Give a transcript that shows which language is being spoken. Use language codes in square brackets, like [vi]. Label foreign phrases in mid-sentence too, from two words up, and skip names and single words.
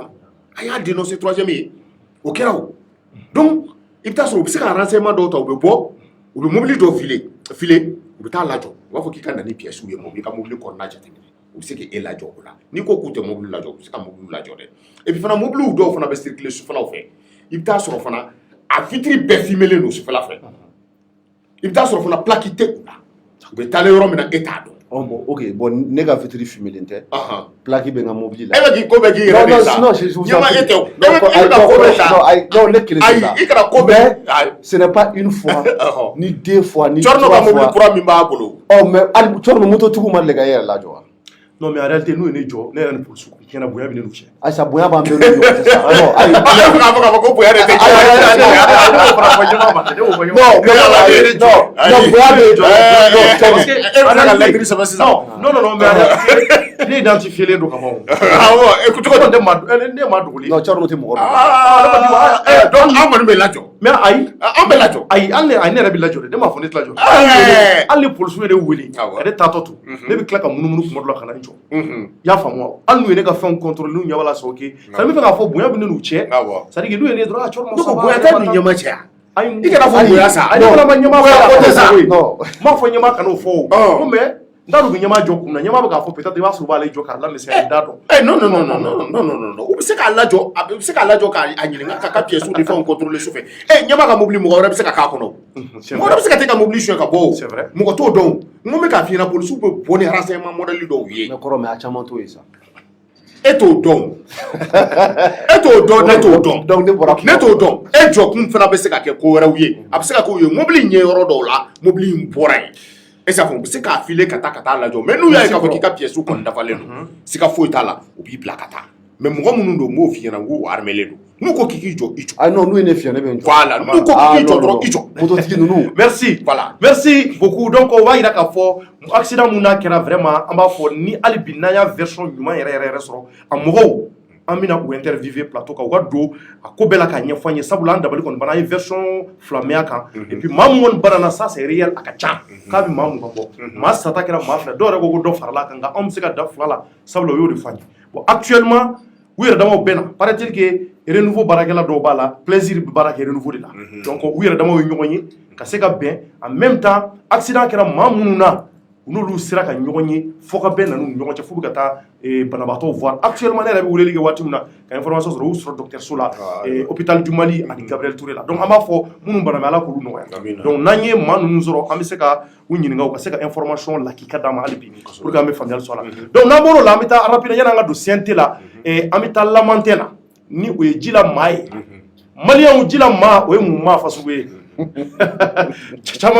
[bm] kɔnɔ a y'a dénoncé troisième ye o kɛra o donc i bɛ taa sɔrɔ u bɛ se ka renseignement dɔw ta u bɛ bɔ u bɛ mobili dɔw file u bɛ taa lajɔ u b'a fɔ k'i ka na ni pièce ye mobili ka mobili kɔnɔna jateminɛ u bɛ se k'e lajɔ o la n'i ko k'u tɛ mobili lajɔ u bɛ se ka mobili lajɔ dɛ [fr] et puis [bm] fana mobiliw dɔw fana bɛ circuler sufɛlaw fɛ i bɛ taa sɔrɔ fana a vitre bɛɛ fumelen don sufɛla fɛ i bɛ taa sɔrɔ fana plaque tɛ u la u bɛ taalen yɔrɔ min na e t'a dɔn. Bon, ok, bon, ne ka [fr] vitre fumée [bm] tɛ. Plaque bɛ n ka mobili la. E bɛ k'i ko bɛɛ k'i yɛrɛ de sa. [fr] Non, je vous en [bm] ɲɛma e tɛ o. Non, ne kelen tɛ sa. Ayi, i kana ko bɛɛ. [fr] Ce n'est pas une fois, ni deux fois, ni trois fois. [bm] Cɔrɔ ka mobili kura min b'a bolo. Oh, mais Cɔrɔ mototigiw ma deli ka e yɛrɛ lajɔ wa? [fr] Non, mais en réalité [bm] n'u ye ne jɔ ne yɛrɛ ni polisiw tiɲɛna bonya bɛ ne n'u cɛ. Ayisa bonya b'an bɛɛ n'u ɲɔgɔn cɛ sa. Non, ayi. Ne bɛ k'a fɔ k'a fɔ ko bonya de tɛ jɛ. Ne fana fɔ ɲɛmaa ma ne y'o fɔ ɲɛmaa. Non, bonya bɛ jɔ. Parce que e bɛ se ka lɛtiri sɛbɛn sisan. [fr] Non, mais en réalité [bm] ne identifielen don ka ban o. Awɔ, écoute ko ne ma dogoli. Non, Cɔrɔ tɛ mɔgɔ dɔn. donc an kɔni bɛ lajɔ. Mais ayi. An bɛ lajɔ. Ayi, hali ne yɛrɛ bɛ lajɔ dɛ ne m'a fɔ ne tɛ lajɔ. Hali ni polisiw ye ne wele ne taatɔ to ne bɛ tila ka munumunu kuma dɔ la ka na n jɔ. I y'a faamu wa hali n'u ye ne ka fɛnw contrôler n'u ɲɛ b'a la [fr] c'est ok. Ça veut dire [bm] k'a fɔ bonya bɛ ne n'u cɛ. [fr] C'est à dire que [bm] n'u ye ne dɔrɔn a Cɔrɔ ma sɔn. bonya tɛ n'u ɲɛma cɛ. Ayi, i kana fɔ bonya sa. ale fana ma ɲɛmaa o tɛ sa. M'a fɔ ɲɛmaa kan'o fɔ o. Ko mais n t'a dɔn u bɛ ɲɛmaa jɔ kun na ɲɛmaa bɛ k'a fɔ peut-être i b'a sɔrɔ u b'ale jɔ k'a lamisɛnya i t'a dɔn. Non. U bɛ se k'a lajɔ k'a ɲininka k'a ka pièces ni fɛnw contrôler sufɛ. ɲɛmaa ka mobili mɔgɔ wɛrɛ bɛ se ka k'a kɔnɔ. Mɔgɔ wɛrɛ bɛ se ka taa ka mobili suɲɛ ka bɔ o. [fr] C'est vrai. [bm] Mɔgɔ t'o dɔn. N ko n bɛ k'a f'i ɲɛna polisiw bɛ bɔ ni renseignement modèle dɔw ye. Mais kɔrɔ mais a caman t'o ye sa. E t'o dɔn. Ne t'o dɔn. Donc ne bɔra. Ne t'o dɔn. E jɔkun fana bɛ se ka kɛ ko wɛrɛw ye. A bɛ se ka k'o ye mobili ɲɛ yɔrɔ dɔw la mobili in bɔra yen. E ça fɔ u bɛ se k'a file ka taa lajɔ mais n'u y'a ye k'a fɔ k'i ka pièces kɔni dafalen don siga foyi t'a la u b'i bila ka taa mais mɔgɔ minnu don n b'o f'i ɲɛna n ko armelen don n'u ko k'i jɔ i jɔ. Ah non n'u ye ne fiyɛ ne bɛ n jɔ. Voilà n'u ko k'i jɔ dɔrɔn i jɔ. Mototigi ninnu. [fr] Merci. Voilà. Merci beaucoup. [bm] Donc o b'a yira k'a fɔ accident mun n'a kɛra vraiment an b'a fɔ ni hali bi n'an y'a version ɲuman yɛrɛ sɔrɔ a mɔgɔw an bɛna u interviewer plateau kan u ka don a ko bɛɛ la k'a ɲɛfɔ an ye sabula an dabali kɔni banna an ye version fila mɛn a kan [fr] et puis [bm] maa mun kɔni banana [fr] ça c'est réel [bm] a ka ca k'a bɛ maa mun ka bɔ maa sata kɛra maa fila dɔw yɛrɛ ko dɔ farala a kan nka anw bɛ se ka da fila la sabula o y'o de fɔ an ye [fr] bon actuellement [bm] u yɛrɛ damaw bɛn na [fr] paraît-il que [bm] renouveau baarakɛla dɔw b'a la plaisir bɛ baara kɛ renouveau de la donc u yɛrɛ damaw ye ɲɔgɔn ye ka se ka bɛn [fr] en même temps [bm] accident kɛra maa minnu na u n'olu sera ka ɲɔgɔn ye fo ka bɛn na n'u ɲɔgɔn cɛ f'u bɛ ka taa banabaatɔw voir actuellement ne yɛrɛ bɛ weleli kɛ waati min na ka information sɔrɔ u y'u sɔrɔ dɔgɔtɔrɔso la hôpital du Mali ani Gabriel Touré la donc an b'a fɔ minnu banana Ala k'olu nɔgɔya donc n'an ye maa ninnu sɔrɔ an bɛ se ka u ɲininka u ka se ka information lakika d'an ma hali bi [fr] pour que [bm] an bɛ faamuyali sɔrɔ a la donc n'an bɔr'o la an bɛ taa rapide yanni an ka don CNT la an bɛ taa Lamantɛ la ni o ye Jila maa ye maliyɛnw Jila maa o ye mun maa fasugu ye caman